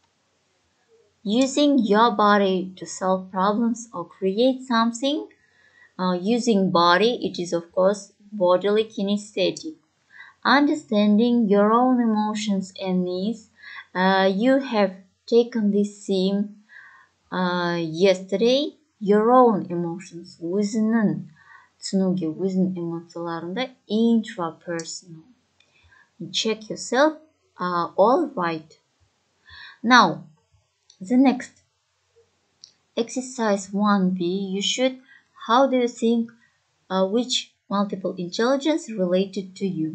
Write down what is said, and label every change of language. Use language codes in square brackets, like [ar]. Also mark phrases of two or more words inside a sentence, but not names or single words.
[en] Using your body to solve problems or create something, using body, it is of course bodily kinesthetic. Understanding your own emotions and needs, you have taken this theme yesterday, your own emotions, [kk] өзінің түсінуге, өзінің эмоцияларында intrapersonal. [en] Check yourself, all right. Now, the next exercise 1b, you should, how do you think which multiple intelligence related to you?